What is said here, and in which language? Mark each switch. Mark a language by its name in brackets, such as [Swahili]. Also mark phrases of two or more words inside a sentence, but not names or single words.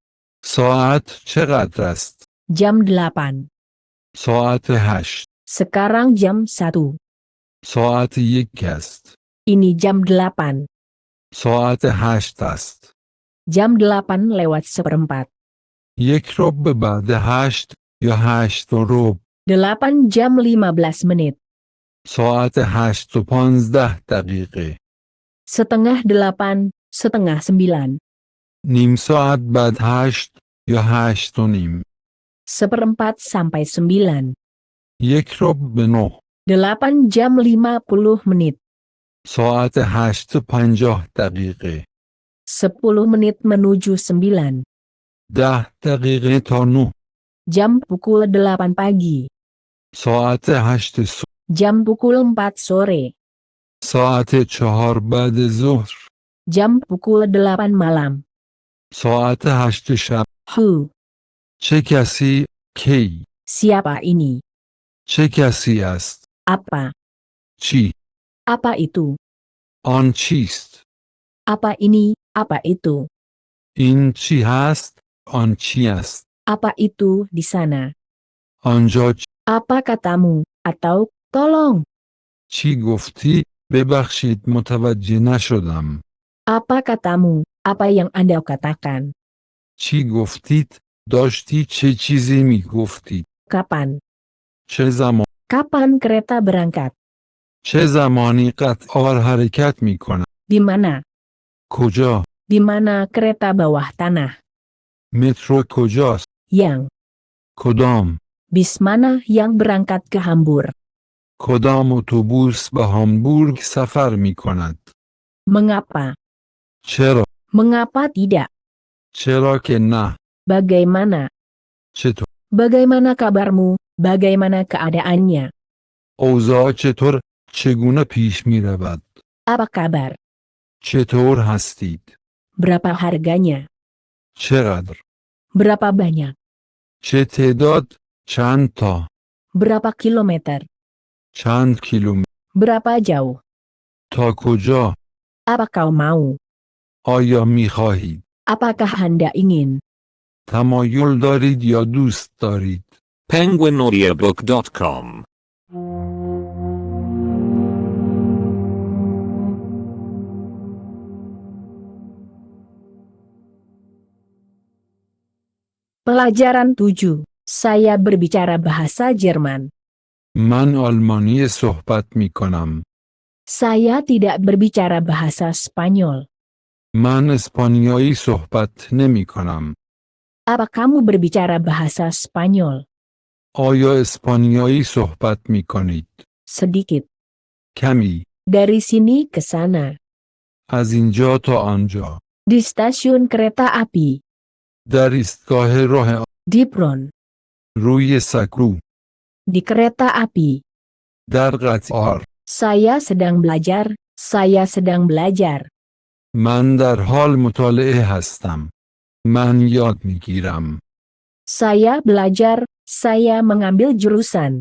[Persian] ساعت چقدر است؟ [Indonesian] Jam 8. [Persian] ساعت 8. [Indonesian] Sekarang jam 1. [Persian] ساعت 1 است. [Indonesian] Ini jam 8. [Persian] ساعت 8 است. [Indonesian] Jam 8 lewat seperempat. [Persian] 1 ربع بعد 8 یا 8 و ربع. [Indonesian] 8 jam 15 menit. [Persian] ساعت 8 و 15 دقیقه. [Indonesian] Setengah 8, setengah 9. [Persian] نیم ساعت بعد 8 یا 8 و نیم. [Indonesian] Seperempat sampai 9. [Persian] 1 ربع به 9. [Indonesian] 8 jam 50 menit. [Persian] ساعت 8 و 50 دقیقه. [Indonesian] 10 menit menuju 9. [Persian] 10 دقیقه تا 9. [Indonesian] Jam pukul 8 pagi. [Persian] ساعت 8 صبح. [Indonesian] Jam pukul 4 sore. [Persian] ساعت 4 بعد ظهر. [Indonesian] Jam pukul 8 malam. [Persian] ساعت 8 شب. [English] Who? [Persian] چه کسی؟ کی؟ [Indonesian] Siapa ini? [Persian] چه کسی است؟ [Indonesian] Apa? [Persian] چی؟ [Indonesian] Apa itu? [Persian] آن چیست؟ [Indonesian] Apa ini? Apa itu? [Persian] این چی هست؟ آن چی است؟ [Indonesian] Apa itu di sana? [Persian] آنجا [Indonesian] Apa katamu? Atau, tolong. [Persian] چی گفتی؟ ببخشید متوجه نشدم. [Indonesian] Apa katamu? Apa yang Anda katakan? [Persian] چی گفتید؟ داشتی چه چیزی می گفتید؟ [Indonesian] Kapan? [Persian] چه زمان؟ [Indonesian] Kapan kereta berangkat? [Persian] چه زمانی قطار حرکت می کند؟ [Indonesian] Di mana? [Persian] کجا؟ [Indonesian] Di mana kereta bawah tanah? [Persian] مترو کجاست؟ [Indonesian] Yang? [Persian] کدام؟ [Indonesian] Bis mana yang berangkat ke Hamburg? [Persian] کدام اتوبوس به هامبورگ سفر می کند؟ [Indonesian] Mengapa? [Persian] چرا؟ [Indonesian] Mengapa tidak? [Persian] چرا که نه؟ [Indonesian] Bagaimana? [Persian] چطور؟ [Indonesian] Bagaimana kabarmu? Bagaimana keadaannya? [Persian] اوضاع چطور؟ چگونه پیش می رود؟ [Indonesian] Apa kabar? [Persian] چطور هستید؟ [Indonesian] Berapa harganya? [Persian] چقدر؟ [Indonesian] Berapa banyak? [Persian] چه تعداد؟ چند تا؟ [Indonesian] Berapa kilometer? [Persian] چند کیلومتر؟ [Indonesian] Berapa jauh? [Persian] تا کجا؟ [Indonesian] Apa kau mau? [Persian] آیا می خواهید؟ [Indonesian] Apakah Anda ingin? [Persian] تمایل دارید یا دوست دارید؟ [Indonesian] penguinaudiobook.com Pelajaran 7. Saya berbicara bahasa Jerman. [Persian] من آلمانی صحبت می کنم. [Indonesian] Saya tidak berbicara bahasa Spanyol. [Persian] من اسپانیایی صحبت نمی کنم. [Indonesian] Apa kamu berbicara bahasa Spanyol? [Persian] آیا اسپانیایی صحبت می کنید؟ [Indonesian] Sedikit. [Persian] کمی. [Indonesian] Dari sini ke sana. [Persian] از اینجا تا آنجا. [Indonesian] Di stasiun kereta api. [Persian] در ایستگاه راه [Indonesian] Di Bron. [Persian] روی سکو. [Indonesian] Di kereta api. [Persian] در قطار. [Indonesian] Saya sedang belajar. Saya sedang belajar. [Persian] من در حال مطالعه هستم. من یاد می گیرم. [Indonesian] Saya belajar. Saya mengambil jurusan.